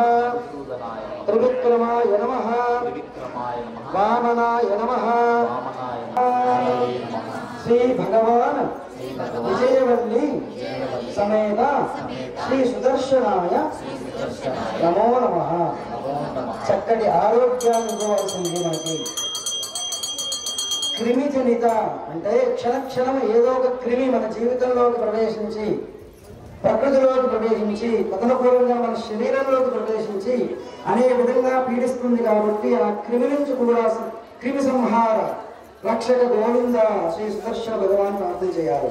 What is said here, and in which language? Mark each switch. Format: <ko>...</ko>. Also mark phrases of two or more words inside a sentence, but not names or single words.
<sa>मधुसूदनाय नमः त्रिविक्रमाय नमः त्रिविक्रमाय नमः वामनाय नमः वामनाय नमः श्री भगवान विजयवल्ली समेत श्री सुदर्शनाय नमो नमः</sa> <te>చక్కటి ఆరోగ్యాన్ని ఇవ్వవలసింది మనకి క్రిమి జనిత అంటే క్షణక్షణం ఏదో ఒక క్రిమి మన జీవితంలోకి ప్రవేశించి ప్రకృతిలోకి ప్రవేశించి తదనుకూలంగా మన శరీరంలోకి ప్రవేశించి అనేక విధంగా పీడిస్తుంది కాబట్టి ఆ క్రిమి నుంచి కూడా క్రిమి సంహార రక్షక గోవింద శ్రీ సుదర్శన భగవాన్ ప్రార్థన చేయాలి</te>